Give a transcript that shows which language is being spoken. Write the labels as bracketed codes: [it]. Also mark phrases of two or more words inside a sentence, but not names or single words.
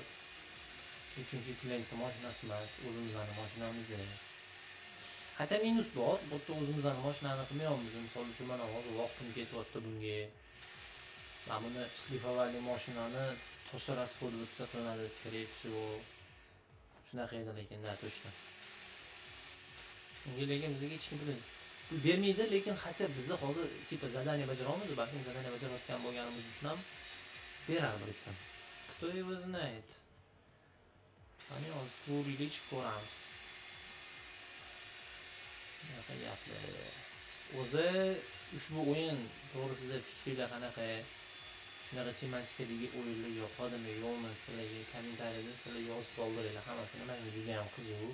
[uz] Chunki klientni mashinasi emas, o'zimizning mashinamiz. Hatto minus bor, bu yerda o'zimizning mashinani qilmayapmiz. Misol uchun mana hozir vaqtim ketyapti bunga. Mana buni shlifovali mashinani to'sha расход bitsa qilinadi, [ru] скорее всего. [uz] Shunaqa edi lekin da точно. Unga lekin bizga hech kim pul bermaydi, lekin hatto bizni hozir tipa zadание bajaramiz, balki zadание bajarayotgan bo'lganimiz uchun ham beradi bir qism. [ru] Кто его знает? [uz] Ani hozir ko'raylik, ko'ramiz. Bunaqa gaplar. O'zi ushbu o'yin to'g'risida fikringlar qanaqa? Shunaqa tematikadagi o'yinlar yoqadimi, yo'qmi? Sizlarga kommentariyada sizlar yozib qoldiringlar. Hammasini menga juda ham qiziq.